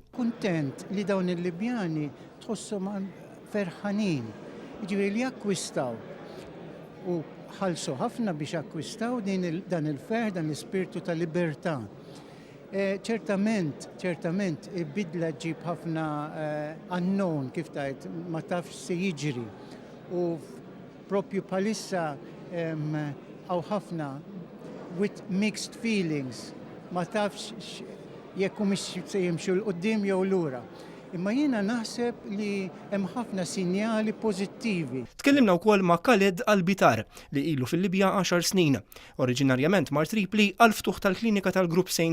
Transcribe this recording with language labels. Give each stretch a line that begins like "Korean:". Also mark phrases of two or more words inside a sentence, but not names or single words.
Maltese: Kuntent li dawn il-Libjani tħosshom ferħanin, jiġifieri li jakkwistaw u ħalsu ħafna biex akkwistaw dan il-ferħ, dan l-ispirtu ta' libertà. Ċertament bidla ġib ħafna unknown kif tajt ma tafx se jiġri u propju palissa għaw ħafna
English: with mixed feelings
Maltese: ma tafx jekk mhux se jimxu l-qudiem jew lura. Imma jiena naħseb li hemm ħafna sinjali pożittivi. Tkellimna wkoll ma' Khaled Al-Bitar li ilu fil-Libja 10 snin. Oriġinarjament mar Tripli għal ftuħ tal-klinika tal-Grupp St.